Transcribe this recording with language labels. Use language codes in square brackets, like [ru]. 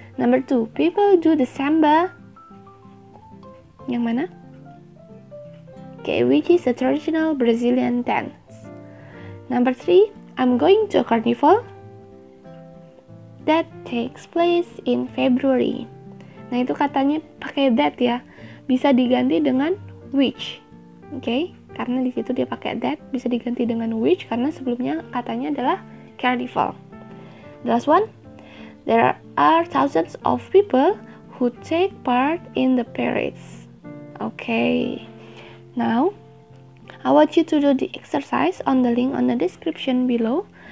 [en] Number 2, people do the samba. [id] Yang mana? [en] Okay, which is a traditional Brazilian dance. Number 3, I'm going to a carnival that takes place in February. [id] Nah, itu katanya pakai that ya. Bisa diganti dengan which. Okay, karena di situ dia pakai that, bisa diganti dengan which karena sebelumnya katanya adalah carnival. [en] The last one, there are thousands of people who take part in the parades. Okay, now I want you to do the exercise on the link on the description below.